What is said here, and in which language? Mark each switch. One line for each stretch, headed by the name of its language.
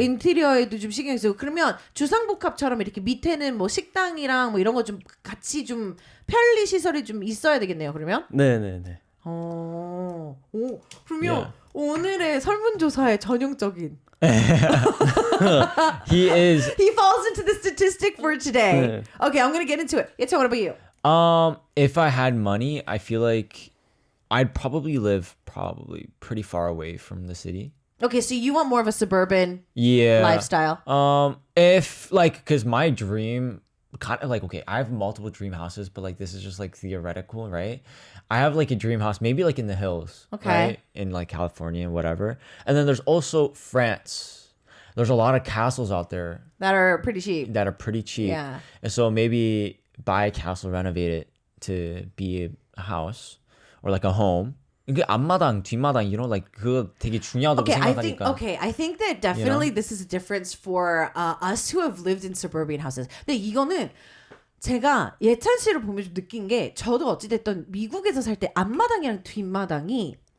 Korean: 인테리어에도 좀 신경 쓰고 그러면 주상복합처럼 이렇게 밑에는 뭐 식당이랑 뭐 이런 거 좀 같이 좀 편리 시설이 좀 있어야 되겠네요. 그러면 네네네. 오 그러면
English: Yeah.
Korean: 오늘의 설문조사의 전형적인
English: He is. he falls into the statistic for today. Okay, I'm gonna get into it. Yecha, what about you? If I had money, I feel like I'd probably live pretty far away from the city. Okay, so you want more of a suburban Yeah. lifestyle. If like, cause my dream kind of like, okay, I have multiple dream houses, but like this is just like theoretical, right? I have like a dream house, maybe like in the hills, Okay. right? In like California and whatever. And then there's also France. There's a lot of castles out there That are pretty cheap. that are pretty cheap. Yeah. And so maybe buy a castle, renovate it to be a house or like a home.
Korean: 이게 앞마당, 뒷마당, like 그거 되게 중요하다고 생각하니까.
English: I think that definitely this is a difference for us who have lived in suburban houses.
Korean: 근데 이거는 제가 예찬 씨를 보면 좀 느낀 게 저도 어찌됐든 미국에서 살 때 앞마당이랑 뒷마당이